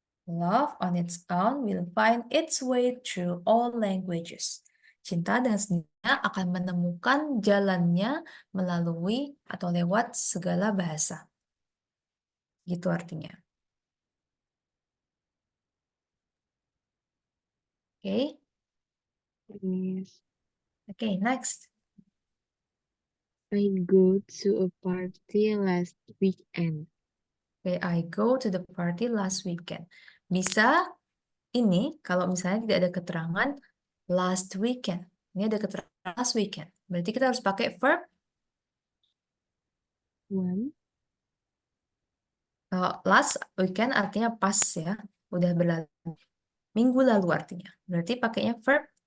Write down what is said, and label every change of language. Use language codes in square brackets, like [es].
[en] Love on its own will find its way through all languages. [id] Cinta dengan sendirinya akan menemukan jalannya melalui atau lewat segala bahasa. Gitu artinya. Oke, [en] Yes. Oke, next. I go to a party last weekend. Oke, I go to the party last weekend. [id] Bisa ini kalau misalnya tidak ada keterangan [en] last weekend. [id] Ini ada keterangan [en] last weekend. [id] Berarti kita harus pakai verb. [en] One. Last weekend [id] artinya pas ya. Udah berlalu. Minggu lalu artinya. Berarti pakainya verb.